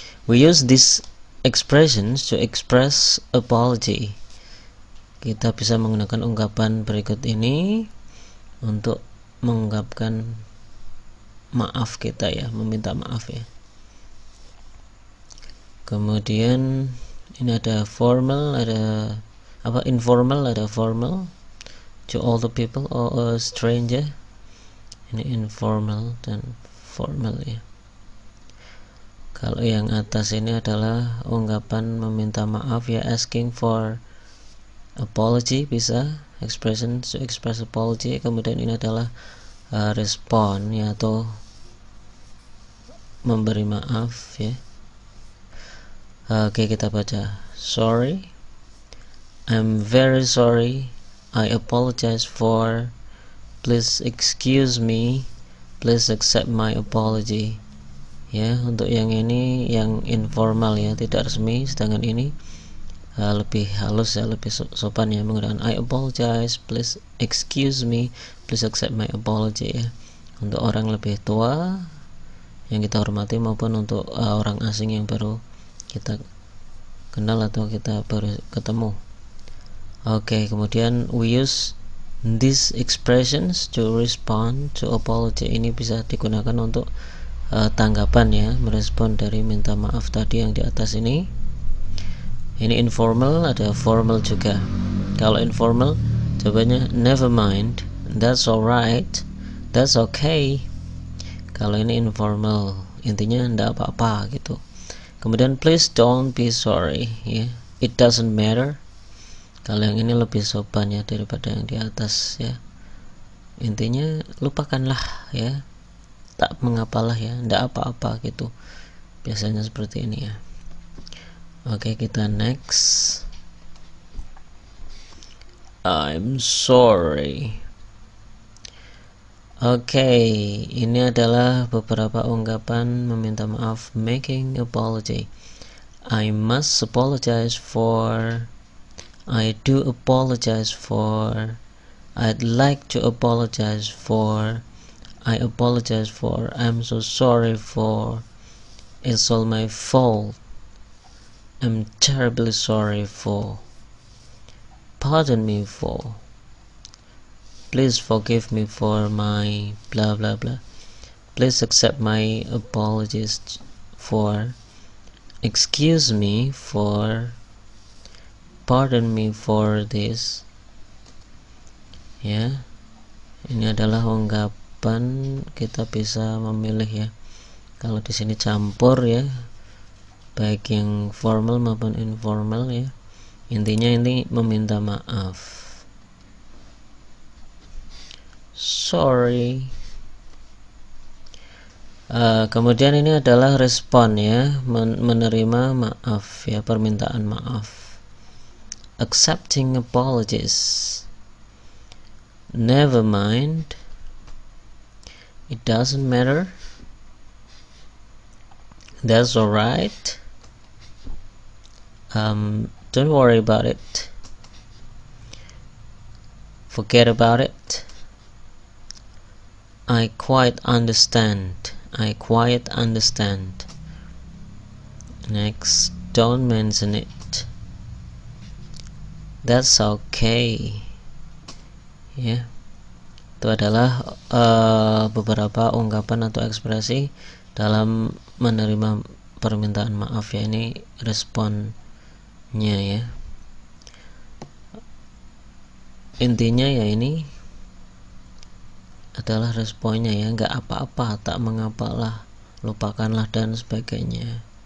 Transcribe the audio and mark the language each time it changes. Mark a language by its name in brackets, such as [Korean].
[English] We use these expressions to express apology. [Indonesian] Kita bisa menggunakan ungkapan berikut ini untuk mengungkapkan maaf kita ya, meminta maaf ya. Kemudian ini ada formal, ada apa, informal, ada formal. [English] To all the people or a stranger. [Indonesian] Ini informal dan formal ya. Kalau yang atas ini adalah ungkapan meminta maaf ya, [English] asking for apology, [Indonesian] bisa [English] expression to express apology. [Indonesian] Kemudian ini adalah respon ya, atau memberi maaf ya. Oke, kita baca. [English] Sorry, I'm very sorry. I apologize for. Please excuse me. Please accept my apology. [Indonesian] ya. Untuk yang ini yang informal ya, tidak resmi, sedangkan ini lebih halus ya, lebih sopan ya, menggunakan [English] I apologize, please excuse me, please accept my apology [Indonesian] ya. Untuk orang lebih tua yang kita hormati maupun untuk orang asing yang baru kita kenal atau kita baru ketemu. Oke, kemudian [English] we use these expressions to respond to apology. [Indonesian] Ini bisa digunakan untuk tanggapan ya, merespon dari minta maaf tadi yang di atas ini. Ini informal, ada formal juga. Kalau informal jawabannya [English] never mind, that's alright, that's okay. [Indonesian] Kalau ini informal, intinya enggak apa-apa gitu. [English] Kemudian please don't be sorry ya, it doesn't matter. [Indonesian] Kalau yang ini lebih sopan ya daripada yang di atas ya. Intinya lupakanlah ya, tak mengapalah ya, enggak apa-apa gitu. Biasanya seperti ini ya. Oke, kita next. [English] I'm sorry. [Indonesian] Oke, ini adalah beberapa ungkapan meminta maaf, [English] making apology. I must apologize for, I do apologize for, I'd like to apologize for, I apologize for, I'm so sorry for, it's all my fault, I'm terribly sorry for, pardon me for, please forgive me for my blah blah blah, please accept my apologies for, excuse me for, pardon me for this ya. [Indonesian] Ini adalah ungkapan, kita bisa memilih ya. Kalau di sini campur ya, baik yang formal maupun informal ya. Intinya ini meminta maaf. [English] Sorry. [Indonesian] Kemudian ini adalah respon ya, menerima maaf ya, permintaan maaf. [English] Accepting apologies. Never mind, it doesn't matter, that's alright, don't worry about it, forget about it, I quite understand, I quite understand. Next, don't mention it, that's okay ya. [Indonesian] Itu adalah beberapa ungkapan atau ekspresi dalam menerima permintaan maaf ya. Ini responnya ya. Intinya ya ini adalah responnya ya, nggak apa-apa, tak mengapalah, lupakanlah dan sebagainya.